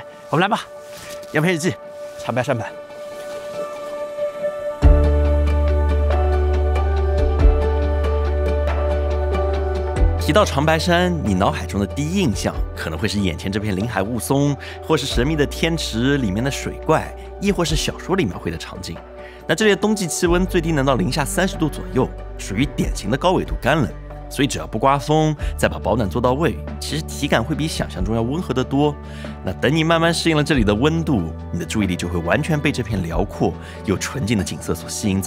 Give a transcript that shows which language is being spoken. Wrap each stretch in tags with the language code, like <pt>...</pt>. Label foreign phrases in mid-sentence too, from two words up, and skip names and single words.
<zh>我們來吧，樣片日記，长白山版。提到长白山，你腦海中的第一印象可能會是眼前這片林海霧凇，或是神秘的天池裡面的水怪，亦或是小說裡描繪的場景。那這裡的冬季氣溫最低能到零下30度左右，屬於典型的高緯度乾冷。所以只要不刮風，再把保暖做到位，其實體感會比想象中要溫和得多。那等你慢慢適應了這裡的溫度，你的注意力就會完全被這片遼闊又純淨的景色所吸引走。</zh>